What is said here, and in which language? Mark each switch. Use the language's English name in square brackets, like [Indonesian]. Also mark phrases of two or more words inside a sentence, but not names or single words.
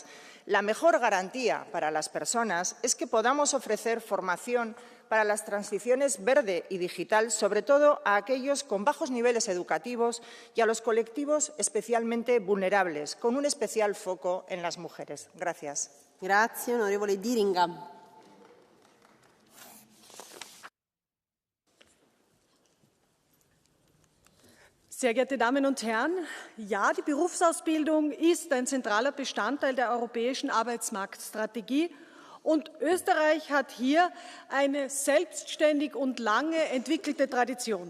[Spanish] La mejor garantía para las personas es que podamos ofrecer formación para las transiciones verde y digital, sobre todo a aquellos con bajos niveles educativos y a los colectivos especialmente vulnerables, con un especial foco en las mujeres. Gracias. [Italian] Grazie, onorevole Diringa. [German] Sehr geehrte Damen und Herren, ja, die Berufsausbildung ist ein zentraler Bestandteil der europäischen Arbeitsmarktstrategie und Österreich hat hier eine selbstständig und lange entwickelte Tradition.